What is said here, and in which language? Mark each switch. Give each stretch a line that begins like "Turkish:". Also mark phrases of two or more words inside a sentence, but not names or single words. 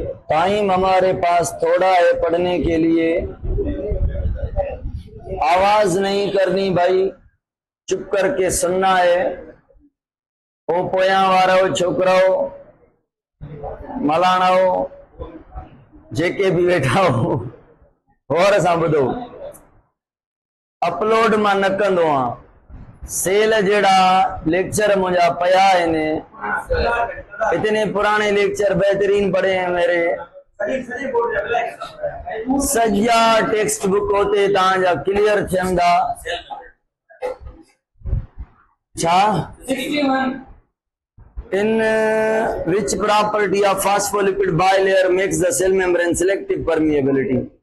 Urdu: ٹائم ہمارے پاس تھوڑا ہے پڑھنے کے لیے۔ آواز نہیں کرنی بھائی، چپ کر کے سننا ہے.
Sindhi: ओ पोया वारो छोकराओ, मलाणाओ, जेके भी वेठा हो और सां ॿुधो। अपलोड मां न कंदो आहियां। सेल जेड़ा लेक्चर मुझा पया आहिनि,
Urdu: اتنے پرانے لیکچر بہترین پڑھے ہیں میرے.
Sindhi: सजा
English: text book
Sindhi: होते तव्हांजा क्लियर थियंदा।
English: छा in which property of phospholipid bilayer makes the cell membrane selective permeability?